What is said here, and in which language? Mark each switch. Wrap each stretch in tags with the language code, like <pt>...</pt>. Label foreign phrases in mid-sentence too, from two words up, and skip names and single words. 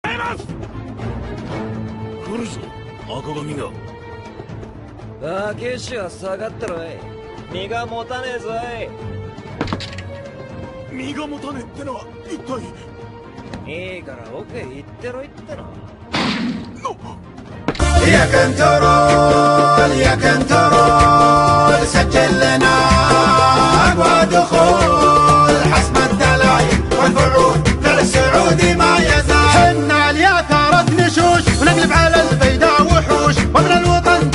<ja>来るぞ赤髪が。武士は下がってろい。身が持たねえぞい。身が持たねえってのは一体。いいから奥へ行ってろいっての。</ja> <ar>يا كنترول يا كنترول سجل لنا اقوى دخول حسب الدلايل والفعول فعل السعودي ما يزال حنا الياثرة نشوش ونقلب على البيداء وحوش ومن الوطن</ar>